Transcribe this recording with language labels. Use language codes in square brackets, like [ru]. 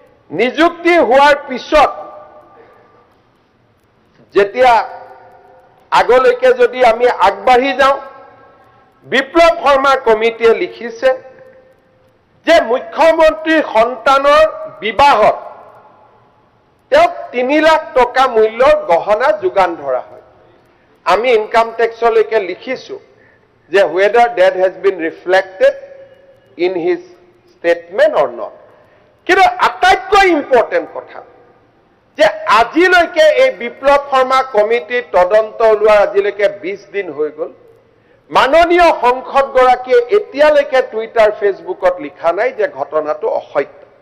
[as] নিযুক্তি হোৱাৰ পিছত যেতিয়া আগলৈকে যদি আমি আগবাঢ়ি যাওঁ বিপ্লৱ শৰ্মা কমিটিয়ে লিখিছে যে মুখ্যমন্ত্ৰীৰ সন্তানৰ বিবাহত তেওঁক 3 লাখ টকা মূল্যৰ গহনা যোগান ধৰা হয়। আমি ইনকাম টেক্সলৈকে লিখিছো যে [en] whether that has been reflected in his statement or not. [as] কিন্তু আটাইতকৈ ইম্পৰ্টেণ্ট কথা যে আজিলৈকে এই বিপ্লৱ শৰ্মা কমিটিৰ তদন্ত ওলোৱাৰ আজিলৈকে 20 দিন হৈ গ'ল। মাননীয় সংসদগৰাকীয়ে এতিয়ালৈকে টুইটাৰ ফেচবুকত লিখা নাই যে ঘটনাটো অসত্য।